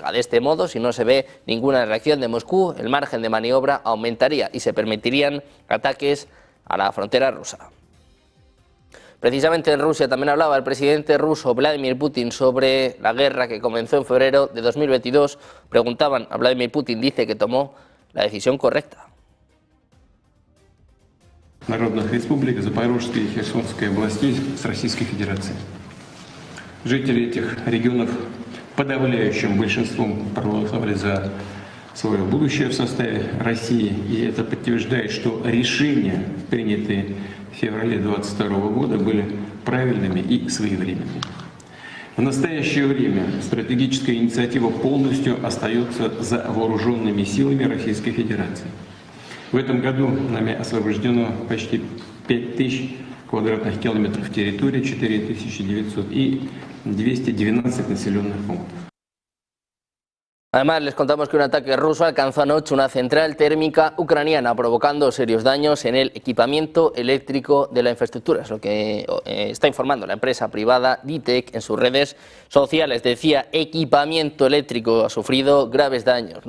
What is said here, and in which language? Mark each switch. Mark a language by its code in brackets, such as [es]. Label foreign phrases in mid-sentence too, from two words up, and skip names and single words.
[es] De este modo, si no se ve ninguna reacción de Moscú, el margen de maniobra aumentaría y se permitirían ataques a la frontera rusa. Precisamente en Rusia también hablaba el presidente ruso Vladimir Putin sobre la guerra que comenzó en febrero de 2022. Preguntaban a Vladimir Putin, dice que tomó la decisión correcta. [ru] Народных республик Запорожской и Херсонской областей с Российской Федерацией. Жители этих регионов подавляющим большинством проголосовали за свое будущее в составе России, и это подтверждает, что решения, принятые в феврале 2022 года, были правильными и своевременными. В настоящее время стратегическая инициатива полностью остается за вооруженными силами Российской Федерации. В этом году нами освобождено почти 5000 квадратных километров территории, 4900 и 212 населенных пунктов. [es] Además, les contamos que un ataque ruso alcanzó anoche una central térmica ucraniana, provocando serios daños en el equipamiento eléctrico de la infraestructura. Es lo que está informando la empresa privada DTEK en sus redes sociales. Decía, equipamiento eléctrico ha sufrido graves daños.